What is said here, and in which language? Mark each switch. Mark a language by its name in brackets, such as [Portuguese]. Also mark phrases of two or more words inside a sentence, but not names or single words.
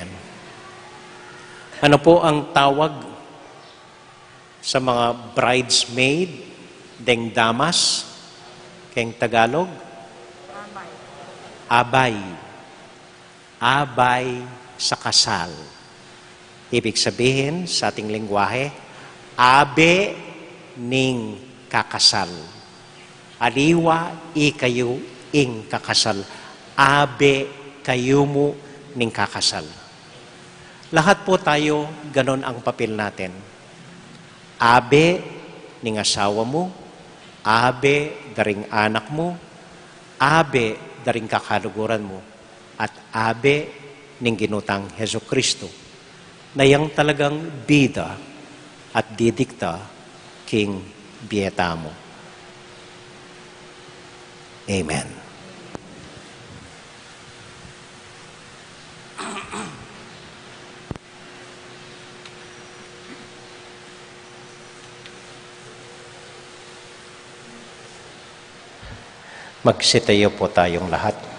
[Filipino] Ano po ang tawag sa mga bridesmaid, [Pampanga] deng damas, keng Tagalog? [Filipino] Abay. Abay sa kasal. Ibig sabihin sa ating lingwahe, [Pampanga] abe ning kakasal. Aliwa ikayo ing kakasal. Abe kayo mo ning kakasal. [Filipino] Lahat po tayo, ganon ang papel natin. [Pampanga] Abe ning asawa mo, abe daring anak mo, abe daring kakaluguran mo, at abe ning ginutang Hesus Kristo, na yang talagang bida at didikta king biyeta mo. Amen. [Filipino] Magsitayo po tayong lahat.